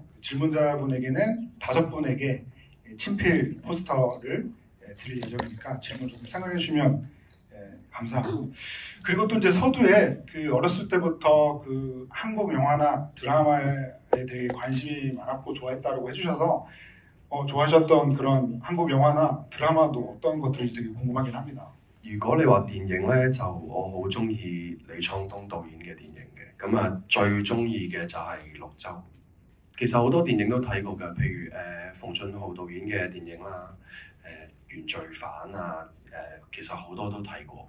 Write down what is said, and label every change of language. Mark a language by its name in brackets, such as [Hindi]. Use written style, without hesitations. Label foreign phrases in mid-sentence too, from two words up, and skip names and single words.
[Korean] 질문자분에게는 5분에게 친필 포스터를 드릴 예정이니까 질문 좀 생각해 주시면 감사하고 그리고 또 이제 서두에 그 어렸을 때부터 그 한국 영화나 드라마에 영화제에 되게 관심이 많았고 좋아했다라고 해주셔서 좋아하셨던 그런 한국 영화나 드라마도 어떤 것들인지 되게 궁금하긴 합니다. [Cantonese] 如果你話電影呢，就我好中意李滄東導演嘅電影嘅，咁啊最中意嘅就係綠洲。其實好多電影都睇過㗎，譬如馮俊豪導演嘅電影啦，原罪犯啊，其實好多都睇過。